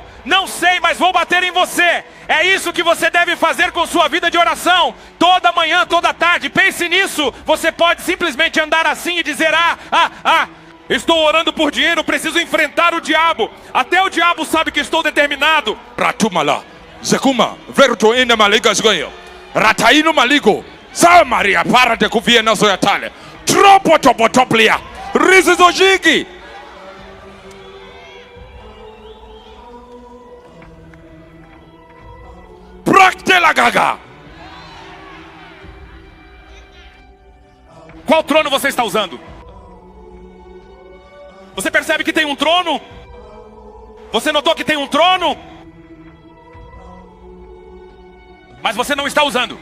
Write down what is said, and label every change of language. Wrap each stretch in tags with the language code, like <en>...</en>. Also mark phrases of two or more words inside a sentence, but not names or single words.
<pt>Não sei, mas vou bater em você. É isso que você deve fazer com sua vida de oração. Toda manhã, toda tarde, pense nisso. Você pode simplesmente andar assim e dizer: estou orando por dinheiro, preciso enfrentar o diabo. Até o diabo sabe que estou determinado. Ratumala, Zekuma, Verto ina maligas ganho. Rataino maligo. Samaria para de cuvia na zoiatalha. Tropo topotoplia. Rizizojigi. Praktela gaga. Qual trono você está usando? Você percebe que tem um trono? Você notou que tem um trono? Mas você não está usando.</pt>